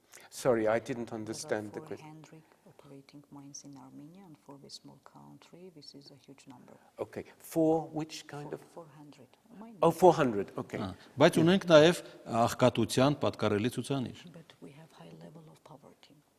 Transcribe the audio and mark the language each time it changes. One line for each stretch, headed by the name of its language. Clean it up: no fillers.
English: Sorry, I didn't understand the question. Operating mines in Armenia, and for this small country, this is a huge number. Okay, for which kind of? 400. Oh, 400, okay.
Armenian: Բայց ունենք նաև աղքատության պատկառելի ցուցանիշ։
English: But we have high level of poverty.